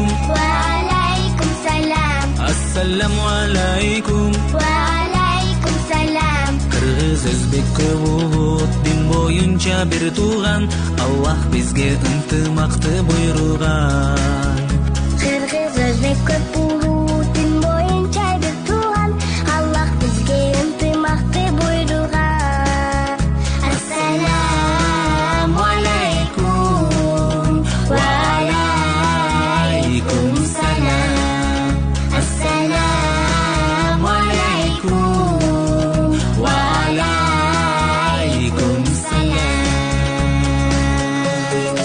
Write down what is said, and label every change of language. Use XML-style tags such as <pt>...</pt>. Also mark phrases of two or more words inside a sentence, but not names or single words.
<ar>وعليكم السلام. السلام عليكم. وعليكم السلام.</ar> <ky>Кыргыз өзбек көп улут дин боюнча бир тууган, Аллах бизге ынтымакты буйруган. Кыргыз өзбек көп улут дин боюнча бир тууган, Аллах бизге ынтымакты буйруган.</ky> <ar>السلام عليكم. وعليكم السلام. السلام عليكم. وعليكم السلام.</ar>